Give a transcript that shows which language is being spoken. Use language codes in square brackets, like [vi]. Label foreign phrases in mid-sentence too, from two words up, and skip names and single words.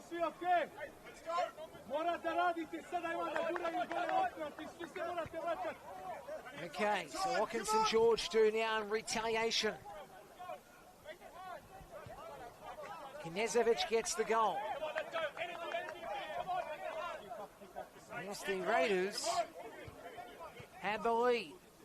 [en] okay. [hr] Morate raditi sada ima da gura i gore otkrati, svi se morate vraćati. [en] Okay, so what can St George do now in retaliation? Knezovic gets the goal. The SD Raiders have the lead.